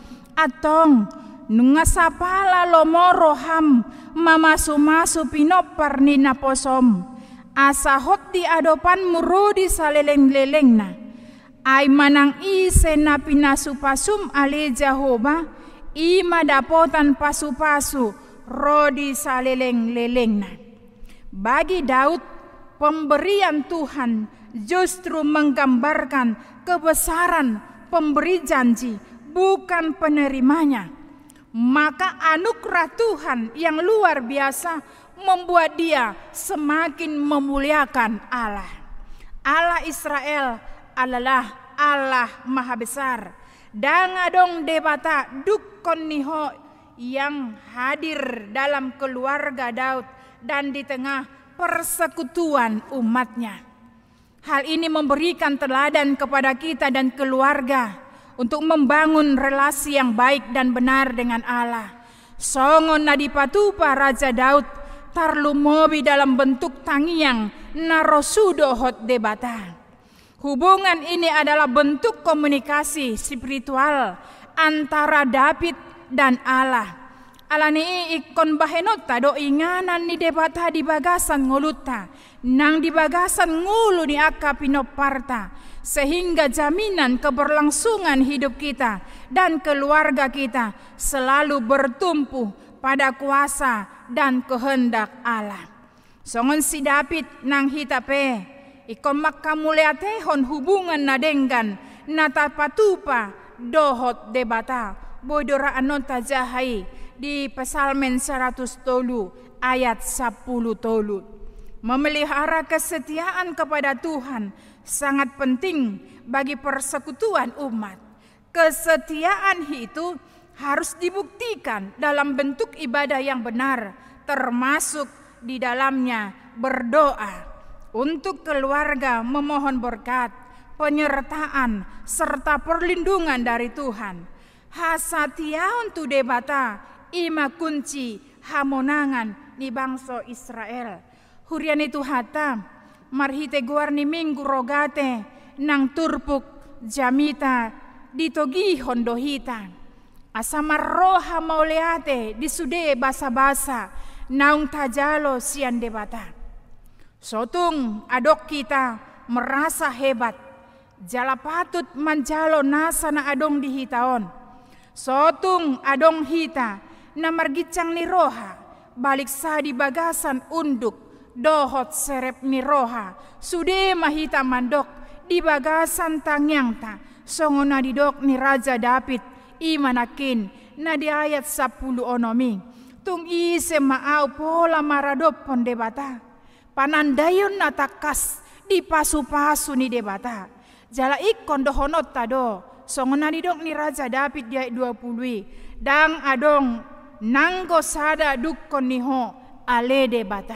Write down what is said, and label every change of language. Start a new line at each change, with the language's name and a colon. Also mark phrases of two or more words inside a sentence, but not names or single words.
Batak Toba: Atong nunga sapala lomoro ham mamasu-masu pinopar nina posom. Asahot di adopan murudi saleleng-leleng na. Ay manang ise na pinasupasum ale Jehova. Ima dapotan pasu-pasu rodi saleleng-leleng na.
Indonesian: Bagi Daud, pemberian Tuhan justru menggambarkan kebesaran pemberi janji, bukan penerimanya. Maka anugerah Tuhan yang luar biasa membuat dia semakin memuliakan Allah. Allah Israel adalah Allah Maha Besar.
Batak Toba: Dangadong debata dukon niho
Indonesian: yang hadir dalam keluarga Daud dan di tengah persekutuan umatnya. Hal ini memberikan teladan kepada kita dan keluarga untuk membangun relasi yang baik dan benar dengan Allah.
Batak Toba: Songon nadipatupa Raja Daud tarlumobi
Indonesian: dalam bentuk
Batak Toba: tangiang narosudo hot debata.
Indonesian: Hubungan ini adalah bentuk komunikasi spiritual antara David dan Allah.
Batak Toba: Alani ikon bahenota do inganan ni debata di bagasan nguluta, nang di bagasan ngulu ni aka pinoparta,
Indonesian: sehingga jaminan keberlangsungan hidup kita dan keluarga kita selalu bertumpu pada kuasa dan kehendak Allah.
Batak Toba: Songon si David nang hitape, ikon makamuleatehon hubungan nadenggan natapatupa dohot debata, bodora anota jahai. Di Psalmen 100 tolu ayat 10 tolu.
Indonesian: Memelihara kesetiaan kepada Tuhan sangat penting bagi persekutuan umat. Kesetiaan itu harus dibuktikan dalam bentuk ibadah yang benar, termasuk di dalamnya berdoa untuk keluarga, memohon berkat, penyertaan serta perlindungan dari Tuhan.
Batak Toba: Hasatiaon tu debata ima kunci hamonangan ni bangsa Israel. Hurian itu hata marhite guarni minggu rogate nang turpuk jamita ditogi hondohita. Asamar roha mauleate disude basa-basa naung tajalo sian debata. Sotung adok
Indonesian: kita merasa hebat.
Batak Toba: Jala patut manjalo nasa na adong dihitaon. Sotung adong hita na margicang ni roha, balik sa di bagasan unduk, dohot serep ni roha, sude mahita mandok, di bagasan tangyang ta, songo na didok ni Raja David, imanakin, na di ayat 10 onomi, tung ise maaw pola maradop pon debata, panandayon na takas, di pasu-pasu ni debata, jala ikon dohonot tado, songo na didok ni Raja David di ayat 20, dang adong, nanggo sada dukon niho ale debata.